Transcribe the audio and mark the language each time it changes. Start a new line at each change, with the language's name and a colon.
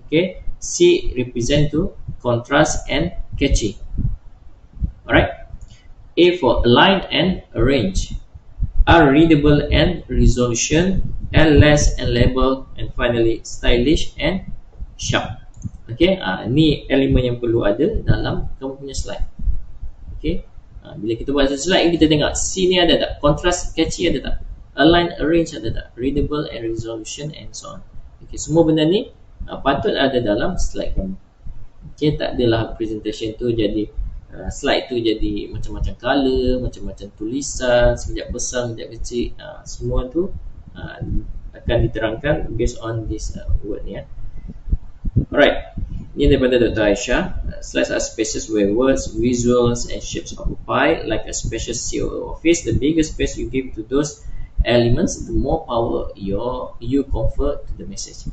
English: Okay, C represent to contrast and catchy. Alright, A for align and arrange, R readable and resolution, L less and label, and finally stylish and sharp.
Malay: Okay, ni elemen yang perlu ada dalam kamu punya slide. Okay, bila kita buat satu slide, kita tengok C ni ada tak, contrast, catchy ada tak, align, arrange ada tak, readable and resolution,
English: and so on.
Malay: Okay, semua benda ni patut ada dalam slide kamu. Okay, tak adalah presentation tu jadi slide tu jadi macam-macam color, macam-macam tulisan, sekejap besar, sekejap kecil. Semua tu akan diterangkan
English: based on this word
Malay: ni. Alright, ini daripada Dr. Aisyah.
English: Slides are spaces where words, visuals and shapes occupy like a special CO office. The bigger space you give to those elements, the more power you confer to the message.